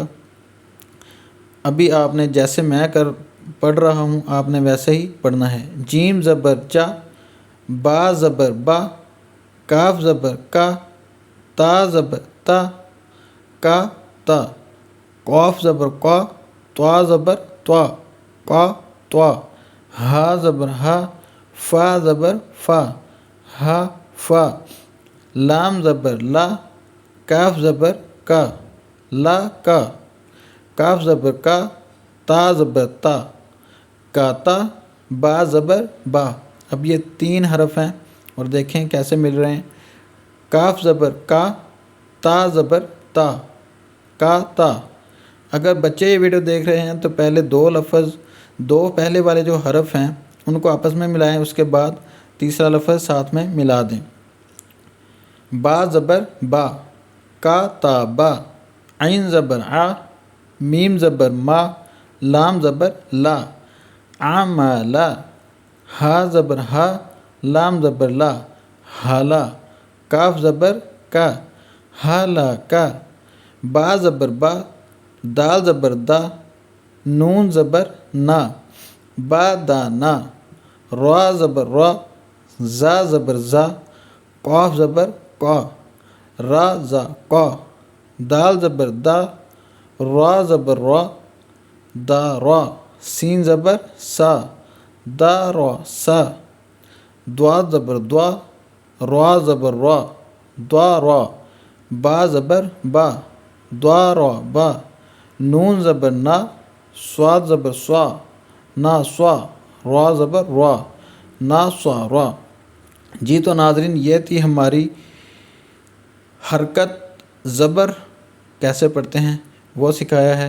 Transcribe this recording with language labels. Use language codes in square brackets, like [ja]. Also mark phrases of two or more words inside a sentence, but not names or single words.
[ur] ابھی آپ نے جیسے میں پڑھ رہا ہوں آپ نے ویسے ہی پڑھنا ہے. جیم زبر جا، با زبر با، کاف زبر کا، تا زبر تا، کا تا، قاف زبر قا، طوا زبر طوا، قا طوا، ہا زبر ہا, فا زبر فا، ہا فا، لام زبر لا، کاف زبر کا، لا کا، کاف زبر کا، تا زبر تا، کاتا، با زبر با۔ اب یہ 3 حرف ہیں اور دیکھیں کیسے مل رہے ہیں۔ کاف زبر کا، تا زبر تا، کا تا۔ اگر بچے یہ ویڈیو دیکھ رہے ہیں تو پہلے 2 لفظ، 2 پہلے والے جو حرف ہیں ان کو آپس میں ملائیں، اس کے بعد تیسرا لفظ ساتھ میں ملا دیں۔ با زبر با، کا تا با، عین زبر آ، میم زبر ما، لام زبر لا، عملا، ہا زبر ہا، لام زبر لا، حالا، کاف زبر کا، حالا کا، با زبر با، دال زبر دا، نون زبر نا، با دا نا، را زبر را، زا زبر زا، قاف زبر قا، را زا قا، دال زبر دا، را زبر را، دا را، سین زبر سا، دا را سا، دوا زبر دوا، را زبر را، دوا را، با زبر با، دوا را با، نون زبر نا، صاد زبر سوا، نا سوا، را زبر را، نا سوا را۔ جی تو ناظرین یہ تھی ہماری حرکت زبر کیسے پڑھتے ہیں وہ سکھایا ہے۔